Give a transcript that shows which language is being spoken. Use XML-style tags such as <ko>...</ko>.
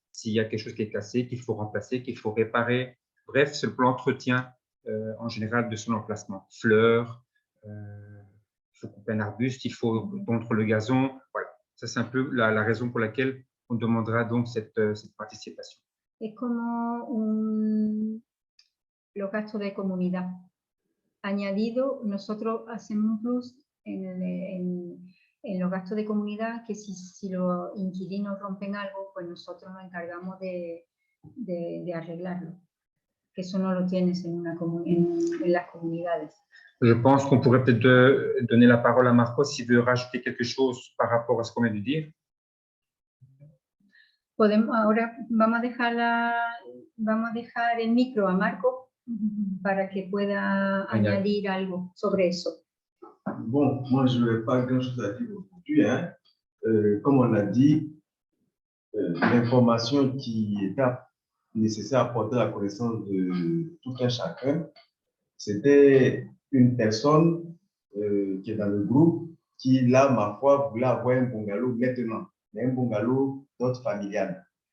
<fr>S'il y a quelque chose qui est cassé, qu'il faut remplacer, qu'il faut réparer. Bref, c'est pour l'entretien en général de son emplacement. Fleurs, il faut couper un arbuste, il faut tondre le gazon. Voilà, ça c'est un peu la raison pour laquelle on demandera donc cette participation.</fr> <es>Es como los gastos de comunidad. Añadido, nosotros hacemos un plus en en los gastos de comunidad, que si los inquilinos rompen algo, pues nosotros nos encargamos de arreglarlo. Que eso no lo tienes en las comunidades.</es> <fr>Je pense qu'on pourrait peut-être donner la parole à Marco s'il veut rajouter quelque chose par rapport à ce qu'on vient de dire.</fr> <es>Ahora vamos a dejar el micro a Marco para que pueda añadir algo sobre eso.</es> <fr>Bon, moi je n'aurais pas grand-chose à dire aujourd'hui. Hein. Comme on l'a dit, l'information qui est nécessaire à porter à la connaissance de tout un chacun, c'était une personne qui est dans le groupe qui, là, ma foi, voulait avoir un bungalow maintenant, mais un bungalow d'ordre familial.</fr>